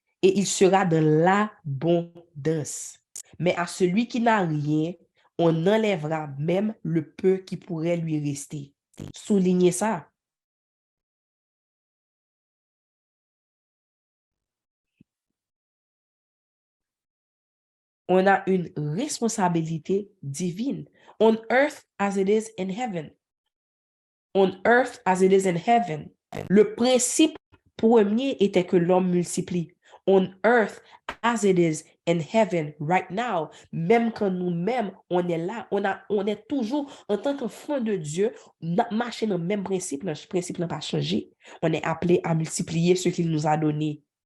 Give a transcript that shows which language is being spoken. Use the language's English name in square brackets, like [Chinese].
[French] Et il sera de l'abondance. Mais à celui qui n'a rien, on enlèvera même le peu qui pourrait lui rester. Soulignez ça. On a une responsabilité divine. [English] On earth as it is in heaven. On earth as it is in heaven. [French] Le principe premier était que l'homme multiplie. [English] On earth as it is in heaven right now. [French] Même quand nous-mêmes, on est là, on est toujours, en tant qu'enfant de Dieu, marcher dans le même principe. Le principe n'a pas changé. On est appelé à multiplier ce qu'il nous a donné.